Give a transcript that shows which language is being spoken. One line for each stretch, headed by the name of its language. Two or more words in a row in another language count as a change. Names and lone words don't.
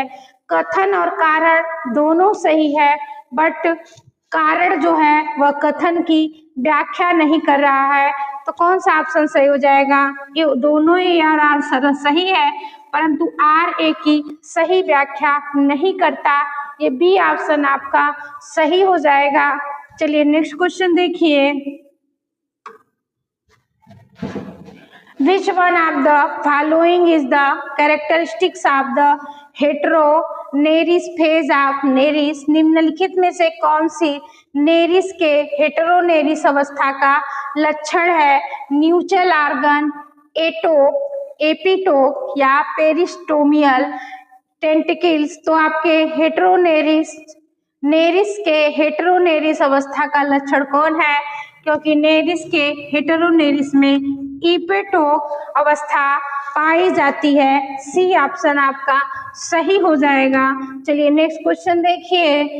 Hindi: कथन और कारण दोनों सही है, बट कारण जो है वह कथन की व्याख्या नहीं कर रहा है। तो कौन सा ऑप्शन सही हो जाएगा? ये दोनों ही यार आंसर सही है, परंतु आर ए की सही व्याख्या नहीं करता। ये बी ऑप्शन आपका सही हो जाएगा। चलिए
English: next question
Hindi: देखिए।
English: Which one of the following is the characteristics of the heteroneris phase of नेरिस?
Hindi: निम्नलिखित में से कौन सी नेरिस के हेटेरोनेरिस अवस्था का लक्षण है?
English: Nuchal organ, Atop, epitop या peristomial tentacles.
Hindi: तो आपके हेटेरोनेरिस नेरिस के हेटेरोनेरिस अवस्था का लक्षण कौन है? क्योंकि नेरिस के हेटेरोनेरिस में इपेटोक अवस्था पाई जाती है। सी ऑप्शन आपका सही हो जाएगा। चलिए
English: next question
Hindi: देखिए।